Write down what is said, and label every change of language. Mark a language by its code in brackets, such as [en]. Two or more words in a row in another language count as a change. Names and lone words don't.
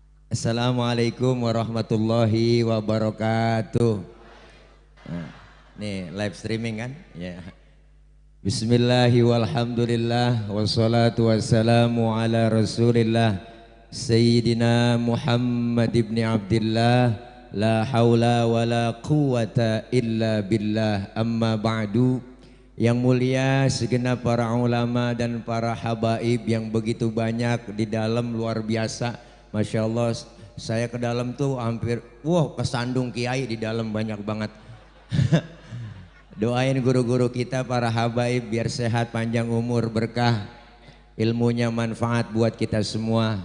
[ar] السلام عليكم ورحمة الله وبركاته. [id] Nah, nih [en] live streaming [id] kan? Ya. [ar] بسم الله والحمد لله والصلاة والسلام على رسول الله سيدنا محمد بن عبد الله لا حول ولا قوة إلا بالله أما بعد. [id] Yang mulia segenap para ulama dan para habaib yang begitu banyak di dalam, luar biasa. [ar] ما شاء الله, [id] saya ke dalam tuh hampir kesandung kiai di dalam banyak banget. Doain guru-guru kita para habaib biar sehat, panjang umur, berkah, ilmunya manfaat buat kita semua.